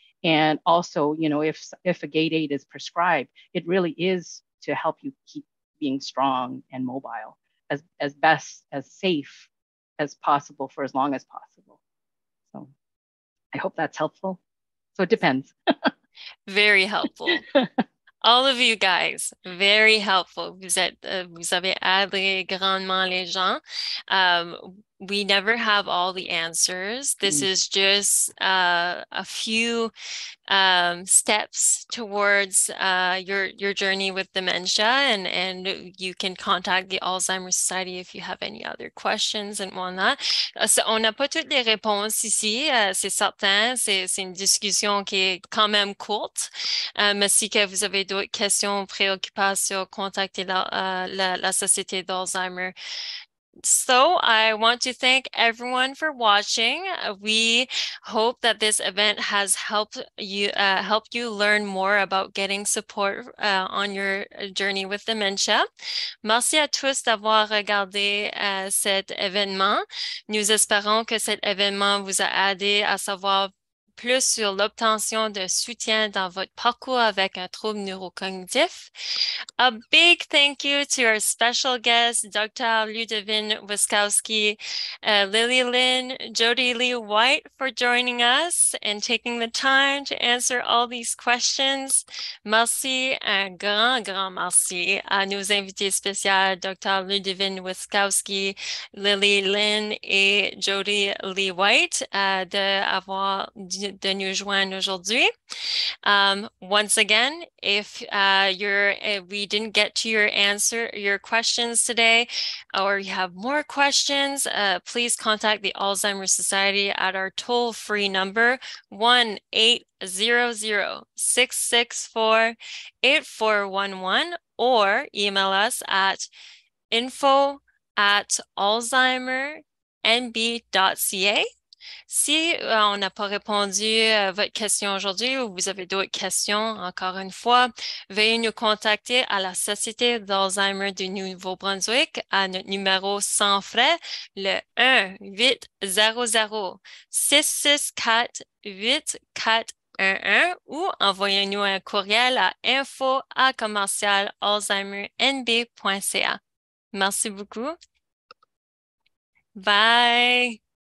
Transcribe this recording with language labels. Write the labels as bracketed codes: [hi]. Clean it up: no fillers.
[en] And also, if a gait aid is prescribed, it really is to help you keep being strong and mobile as best, as safe as possible for as long as possible. So I hope that's helpful. So it depends. Very helpful. All of you guys, very helpful. [fr] Vous avez aidé grandement les gens. [en] We never have all the answers. This is just a few steps towards your journey with dementia, and you can contact the Alzheimer's Society if you have any other questions and whatnot. [fr] On n'a pas toutes les réponses ici, c'est certain. C'est une discussion qui est quand même courte. Mais si que vous avez d'autres questions, préoccupations, contactez la Société d'Alzheimer. [en] So I want to thank everyone for watching. We hope that this event has helped you learn more about getting support on your journey with dementia. [fr] Merci à tous d'avoir regardé cet événement. Nous espérons que cet événement vous a aidé à savoir plus sur l'obtention de soutien dans votre parcours avec un trouble neurocognitif. [en] A big thank you to our special guests, Dr. Ludivine Witkowski, Lilli Lin, Jodi Lee White, for joining us and taking the time to answer all these questions. [fr] Merci, un grand merci à nos invités spéciaux, Dr. Ludivine Witkowski, Lilli Lin et Jodi Lee White, de nous joindre aujourd'hui. [en] Once again, if we didn't get to your questions today, or you have more questions, please contact the Alzheimer's Society at our toll-free number 1-800-664-8411, or email us at info@alzheimer.nb.ca. [fr] Si on n'a pas répondu à votre question aujourd'hui ou vous avez d'autres questions, encore une fois, veuillez nous contacter à la Société d'Alzheimer du Nouveau-Brunswick à notre numéro sans frais, le 1-800-664-8411 ou envoyez-nous un courriel à info@commercial-alzheimernb.ca. Merci beaucoup. Bye!